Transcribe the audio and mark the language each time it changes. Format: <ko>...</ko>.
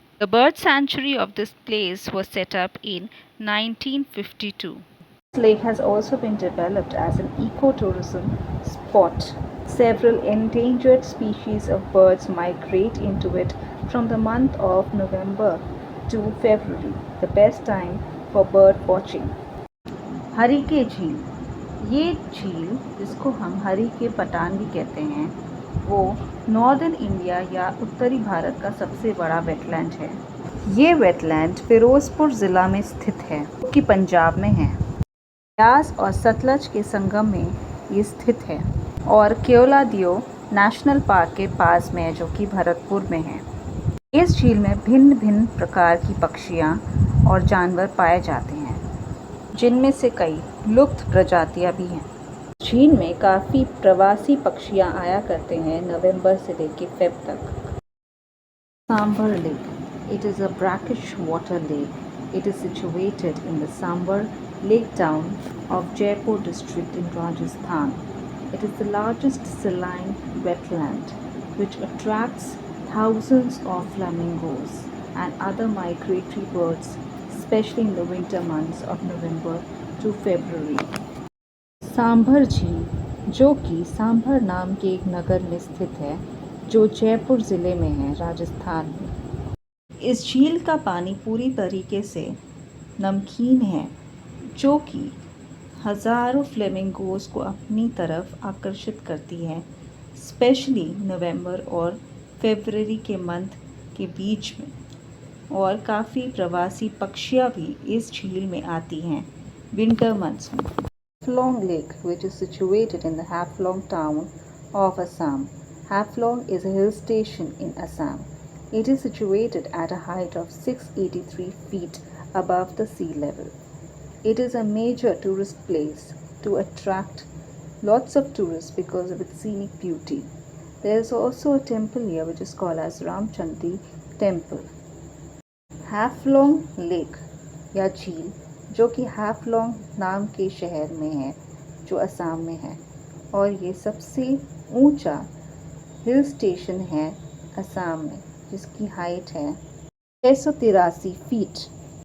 <en>The bird sanctuary of this place was set up in 1952. This lake has also been developed as an ecotourism spot. Several endangered species of birds migrate into it from the month of November to February, the best time for bird watching.</en> <hi>हरी के झील, ये झील जिसको हम हरी के पटान भी कहते हैं, वो नॉर्दर्न इंडिया या उत्तरी भारत का सबसे बड़ा वेटलैंड है। ये वेटलैंड फिरोजपुर ज़िला में स्थित है, जो कि पंजाब में है। ब्यास और सतलज के संगम में ये स्थित है और केवलादियो नेशनल पार्क के पास में है, जो कि भरतपुर में है। इस झील में भिन्न भिन्न प्रकार की पक्षियाँ और जानवर पाए जाते हैं, जिनमें से कई लुप्त प्रजातियाँ भी हैं। झील में काफ़ी प्रवासी पक्षियाँ आया करते हैं नवंबर से लेकर फेब तक।</hi> <en>Sambar Lake. It is a brackish water lake. It is situated in the Sambar Lake town of Jaipur district in Rajasthan. It is the largest saline wetland which attracts thousands of flamingos and other migratory birds, especially in the winter months of November to February.</en> <hi>Sambar झील, जो कि सांभर नाम के एक नगर में स्थित है, जो जयपुर ज़िले में है, राजस्थान में। इस झील का पानी पूरी तरीके से नमकीन है, जो कि हज़ारों फ्लेमिंगोज़ को अपनी तरफ आकर्षित करती है, स्पेशली नवंबर और फरवरी के मंथ के बीच में। और काफ़ी प्रवासी पक्षियाँ भी इस झील में आती हैं विंटर मंथ्स में।</hi> <en>Haflong Lake, which is situated in the Haflong town of Assam. Haflong is a hill station in Assam. It is situated at a height of 683 feet above the sea level. It is a major tourist place to attract lots of tourists because of its scenic beauty. There is also a temple here which is called as Ramchandi Temple.</en> <hi>Haflong Lake या झील, जो कि हाफलोंग नाम के शहर में है, जो असम में है, और ये सबसे ऊंचा हिल स्टेशन है असम में, जिसकी हाइट है 683 फीट।</hi>